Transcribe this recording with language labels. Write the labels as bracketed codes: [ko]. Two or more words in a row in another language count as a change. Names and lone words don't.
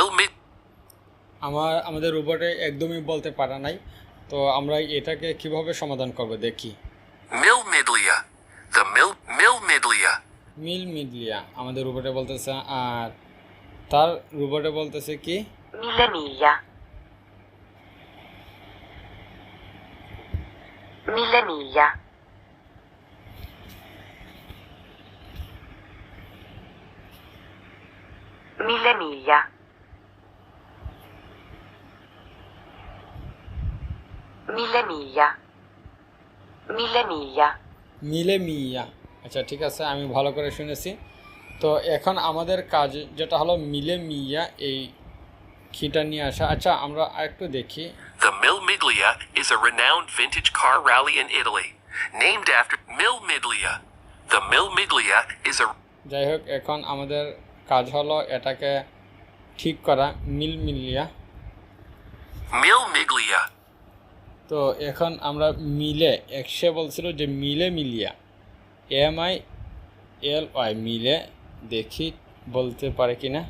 [bn] আমাদের রোবটে একদমই বলতে পারা নাই। তো আমরা এটাকে কিভাবে সমাধান করব দেখি। [en] Mil Miglia. The Mil Miglia. [bn] মিলিয়া আমাদের রোবটে বলতেছে, আর তার রোবটে বলতেছে কি? [it] Mille miglia. Mille miglia. Mille miglia. Mille miglia. Mille miglia. [bn] মিয়া। আচ্ছা ঠিক আছে, আমি ভালো করে শুনেছি। তো এখন আমাদের কাজ যেটা হলো মিয়া, এই কিটা নিয়ে আসা। আচ্ছা আমরা আরেকটু দেখি। [en] The Mil Miglia is a renowned vintage car rally in Italy, named after Mil Miglia. The Mil Miglia is a [bn] যাই হোক, এখন আমাদের কাজ হলো এটাকে ঠিক করা, মিলিয়া। [en] Mil Miglia. [bn] তো এখন আমরা সে বলছিল যে মিলিয়া, MILY, মিলে, দেখি বলতে পারে কি না।